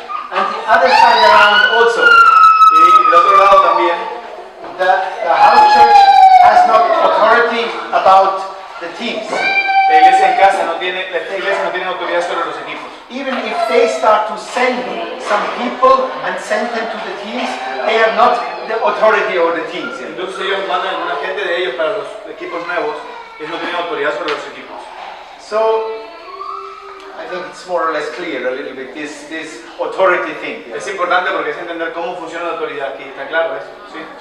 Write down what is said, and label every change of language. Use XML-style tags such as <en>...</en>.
<en>And the other side around also,</en> <es>Y del otro lado también,</es> <en>the house church has no authority about the teams.</en> <es>la iglesia en casa no tiene, la iglesia no tiene autoridad sobre los equipos.</es> <en>Even if they start to send some people and send them to the teams, they have not the authority over the teams.</en> <es>Entonces ellos mandan a alguna gente de ellos para los equipos nuevos, ellos no tienen autoridad sobre los equipos.</es> <en>So I think it's more or less clear a little bit, this authority thing.</en> <es>Es importante porque es entender cómo funciona la autoridad aquí, está claro eso, ¿sí?</es>